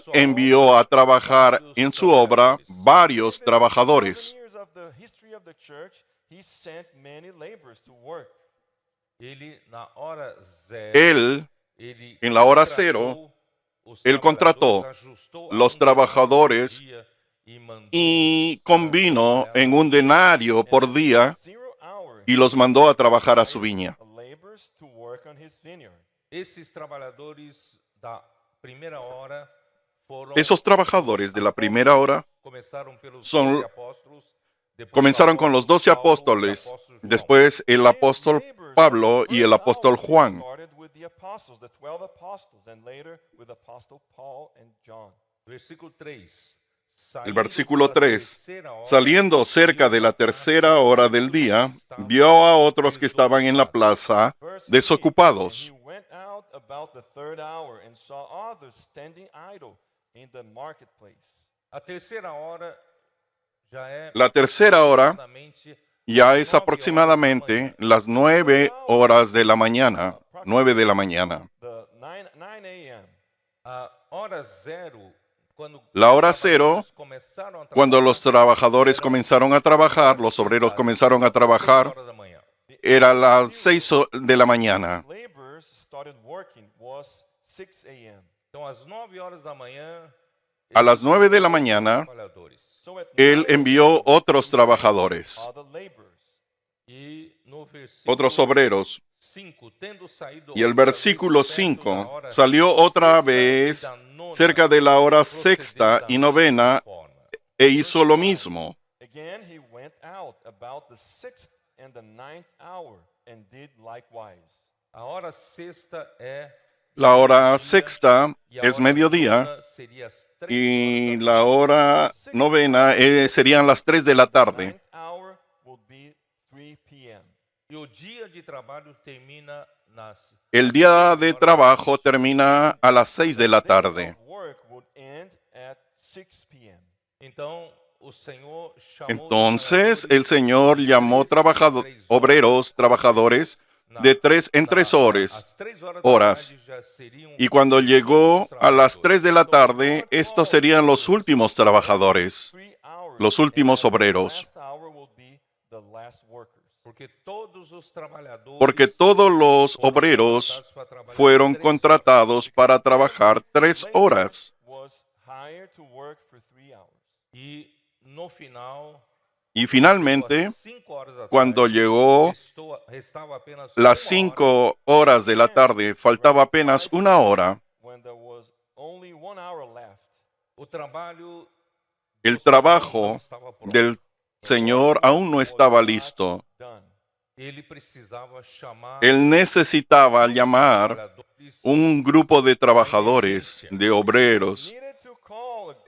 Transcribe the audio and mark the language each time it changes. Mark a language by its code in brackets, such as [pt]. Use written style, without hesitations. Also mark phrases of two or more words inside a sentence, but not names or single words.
[pt] sua [es] envió obra a trabajar [pt] vários [es] en su obra [pt] trabalhadores. [es] varios [en] Even [es] trabajadores. [en] 2,000 years of the history of the church, he sent many laborers to work. [pt] Ele na hora zero, [es] Él, [pt] ele [es] en la hora [pt] contratou [es] cero, [pt] os [es] él contrató [pt] trabalhadores, ajustou a [es] los [pt] um [es] trabajadores [pt] dia [es] y convino en un denario por día [en] 0 hour [es] y los mandó a trabajar a su viña. [en] laborers to work on his vineyard. [pt] Esses trabalhadores da primeira hora foram [es] Esos trabajadores de la primera hora [pt] começaram pelos [es] son- [pt] 12 apóstolos, depois [es] comenzaron [pt] o [es] con los [pt] apóstolo 12 Paulo, o [es] apóstoles, [pt] apóstolo João. [es] después el apóstol Pablo y el apóstol Juan. [en] Started with the apostles, the 12 apostles, and later with apostle Paul and John. [es] Versículo 3. El versículo 3. Saliendo cerca de la tercera hora del día, vio a otros que estaban en la plaza [en] Verse 3, [es] desocupados. [en] And he went out about the third hour and saw others standing idle in the marketplace. [pt] A terceira hora já é [es] La tercera hora [pt] aproximadamente [es] ya es aproximadamente las 9 horas de la mañana. 9 de la mañana. [en] The 9 a.m. [pt] a hora zero, quando [es] La hora [pt] os [es] cero, [pt] trabalhadores começaram a [es] Cuando los [pt] trabalhar, [es] trabajadores comenzaron a trabajar, los obreros comenzaron a trabajar, [pt] 6 horas da manhã. [es] era las 6 de la mañana. [en] Laborers started working was 6 a.m. [pt] Então, às 9 horas da manhã, [es] A las 9 de la mañana, [pt] trabalhadores. [en] So at [es] él 9 envió otros trabajadores, [en] other laborers. [pt] E no versículo [es] otros obreros. 5, [pt] tendo saído [es] Y el [pt] outra [es] versículo [pt] vez perto da 5 hora [es] salió otra [pt] sexta [es] vez [pt] e da nona, [es] cerca de la hora [pt] procedeu [es] sexta [pt] da [es] y novena [pt] mesma forma. [es] e hizo lo mismo. [en] Again he went out about the 6th and the 9th hour and did likewise. [pt] A hora sexta é [es] La hora sexta [pt] e a [es] es [pt] hora [es] mediodía [pt] nona seria às 3 [es] y [pt] horas da [es] la hora novena serían las 3 de la tarde. [en] 9th hour will be 3 p.m. [pt] E o dia de trabalho termina nas [es] El día de trabajo termina a las 6 de la tarde. [en] Work would end at 6 p.m. [pt] Então o Senhor chamou [es] Entonces [pt] trabalhadores [es] el Señor llamó obreros, trabajadores, de 3 en 3 horas. [pt] às 3 horas, horas. da tarde já seriam [es] Y cuando llegó a las 3 de la tarde, estos serían los últimos trabajadores, [en] 3 hours. [es] los últimos [en] and the [es] obreros. [en] last hour will be the last workers. [pt] porque todos os trabalhadores [es] Porque todos los obreros fueron contratados para trabajar 3 horas. [en] Was hired to work for 3 hours. [pt] e no final [es] Y finalmente, [pt] às 5 horas da [es] cuando [pt] tarde, [es] llegó [pt] restava apenas [es] las [pt] uma [es] 5 horas de la tarde, faltaba apenas 1 hora. [en] When there was only 1 hour left. [pt] o trabalho [es] El [pt] do Senhor não [es] trabajo [pt] estava pronto. [es] del Señor aún no estaba listo. [en] Done. [pt] Ele precisava chamar [es] Él necesitaba llamar [pt] trabalhadores [es] un grupo de trabajadores, de obreros, [en] Needed to call a group